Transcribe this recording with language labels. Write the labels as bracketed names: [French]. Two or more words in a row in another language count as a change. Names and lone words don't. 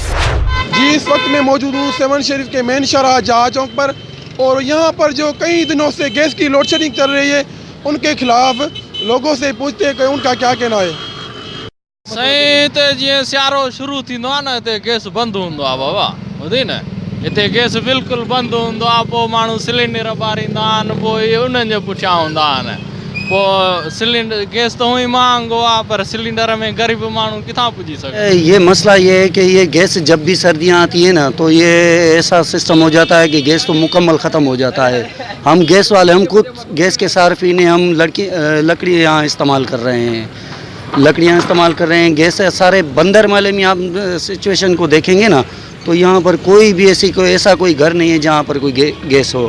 [Urdu] جی اس وقت میں موجود ہوں سیون شریف کے مین شاہراہ جہاز چوک پر، اور یہاں پر جو کئی دنوں سے گیس کی لوڈ شیڈنگ چل رہی ہے ان کے خلاف لوگوں سے پوچھتے ہیں کہ ان کا کیا کہنا ہے۔ [Sindhi] سائیں تے جی سیارو شروع تھیندو آ نا تے گیس بند ہوندو آ بابا ॿुधी न हिते गैस बिल्कुलु बंदि हूंदो आहे। पोइ माण्हू सिलेंडर ॿारींदा आहिनि, पोइ उन्हनि जे पुठियां हूंदा आहिनि। पोइ सिलेंडर गैस तो हुई महांगो आहे, पर सिलेंडर में ग़रीब माण्हू किथां पुॼी सघे। [Urdu] یہ مسئلہ یہ ہے کہ یہ گیس جب بھی سردیاں آتی ہیں نا، تو یہ ایسا سسٹم ہو جاتا ہے کہ گیس تو مکمل ختم ہو جاتی ہے. ہم گیس والے، ہم خود گیس کے صارفین ہیں، ہم لکڑی یہاں استعمال کر رہے ہیں، لکڑیاں استعمال کر رہے ہیں. گیس سارے بندر مالے میں آپ سچویشن کو دیکھیں گے نا، تو یہاں پر کوئی بھی ایسا کوئی گھر نہیں ہے جہاں پر کوئی گیس ہو.